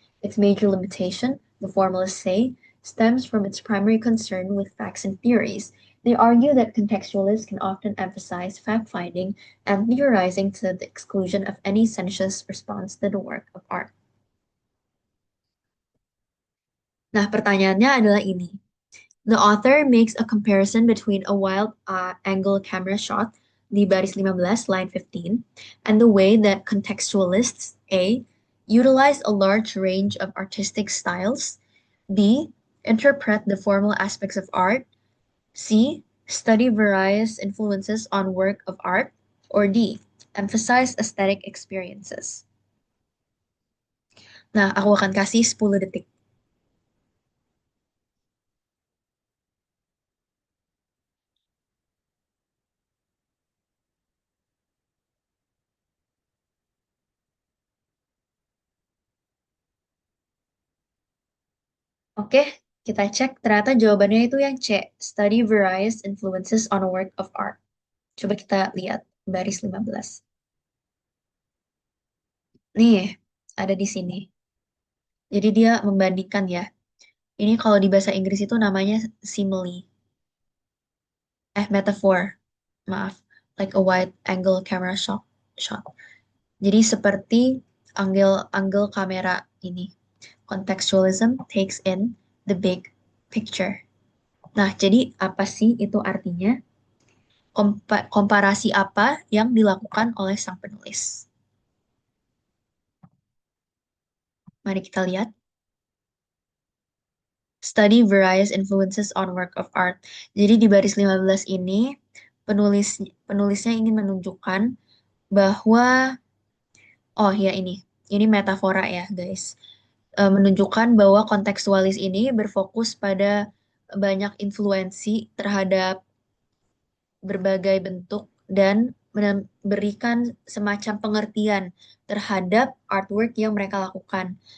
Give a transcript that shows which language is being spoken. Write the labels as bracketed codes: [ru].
[en] Its major limitation, the formalists say, stems from its primary concern with facts and theories. They argue that contextualists can often emphasize fact finding and theorizing to the exclusion of any sensuous response to the work of art. [id] Nah, pertanyaannya adalah ini. [en] The author makes a comparison between a wild angle camera shot [id] di baris 15, [en] line 15, and the way that contextualists A utilize a large range of artistic styles, B interpret the formal aspects of art, C study various influences on work of art, or D emphasize aesthetic experiences. [id] Nah, aku akan kasih 10 detik. Oke, kita cek. Ternyata jawabannya itu yang C. [en] Study various influences on a work of art. [id] Coba kita lihat baris 15. Nih, ada di sini. Jadi dia membandingkan ya. Ini kalau di bahasa Inggris itu namanya simile. Metaphor. Maaf. [en] like a wide angle camera shot. [id] Jadi seperti angle kamera ini. [en] Contextualism takes in the big picture. [id] Nah, jadi apa sih itu artinya? Komparasi apa yang dilakukan oleh sang penulis? Mari kita lihat. [en] Study various influences on work of art. [id] Jadi di baris 15 ini penulisnya ingin menunjukkan bahwa oh ya ini metafora ya guys. Menunjukkan bahwa kontekstualis ini berfokus pada banyak influensi terhadap berbagai bentuk dan memberikan semacam pengertian terhadap artwork yang mereka lakukan.